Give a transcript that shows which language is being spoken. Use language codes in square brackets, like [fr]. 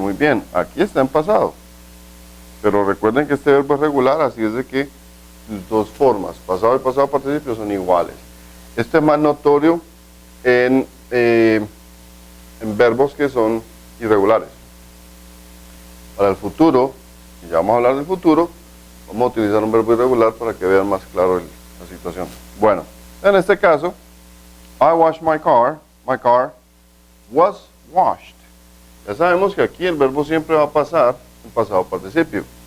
[es] Muy bien, aquí está en pasado. Pero recuerden que este verbo es regular, así es de que sus dos formas, pasado y pasado participio, son iguales. Esto es más notorio en verbos que son irregulares. Para el futuro, y ya vamos a hablar del futuro, vamos a utilizar un verbo irregular para que vean más claro la situación. Bueno, en este caso, [en] I washed my car was washed. [es] Ya sabemos que aquí el verbo siempre va a pasar en pasado participio.